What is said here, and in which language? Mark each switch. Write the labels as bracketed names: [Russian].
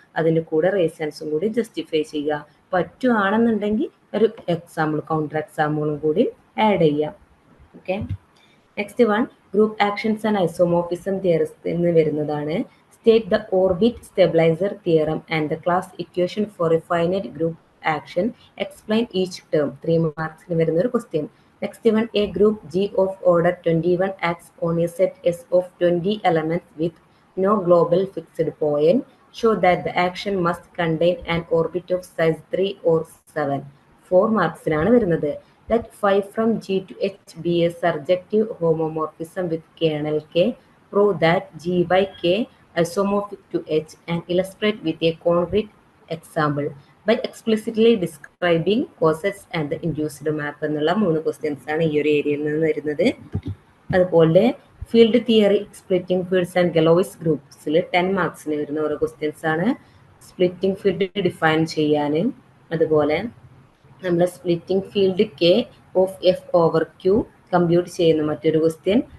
[Malayalam] അതിൻ്റെ കൂടെ റീസൺസും കൂടി ജസ്റ്റിഫൈ ചെയ്യുക. പറ്റുകയാണെന്നുണ്ടെങ്കിൽ ഒരു എക്സാമ്പിൾ, കൗണ്ടർ എക്സാമ്പിളും കൂടി ആഡ് ചെയ്യാം. Okay, next one, group actions and isomorphism തിയറത്തിൽ നിന്ന് വരുന്നതാണ്. [English] State the orbit stabilizer theorem and the class equation for a finite group action, explain each term. [Malayalam] 3 മാർക്സിന് വരുന്ന ഒരു question. [English] Next one, a group G of order 21 acts on a set S of 20 elements with no global fixed point. Show that the action must contain an orbit of size 3 or 7. [Malayalam] 4 മാർക്സിനാണ് വരുന്നത്. [English] Let 5 from G to H be a surjective homomorphism with kernel K. Prove that G by K isomorphic to H and illustrate with a concrete example by explicitly describing causes and the induced map [Malayalam] എന്നുള്ള 3 questions ആണ് ഈ ഒരു ഏരിയയിൽ നിന്ന് വരുന്നത്. അതുപോലെ field theory, splitting fields and ഗലോയ്സ് ഗ്രൂപ്പ്സിൽ 10 മാർക്സിന് വരുന്ന ഓരോ ക്വസ്റ്റ്യൻസ് ആണ്. സ്പ്ലിറ്റിംഗ് ഫീൽഡ് ഡിഫൈൻ ചെയ്യാൻ, അതുപോലെ നമ്മൾ splitting field K of F over Q compute ചെയ്യുന്ന മറ്റൊരു ക്വസ്റ്റ്യൻ.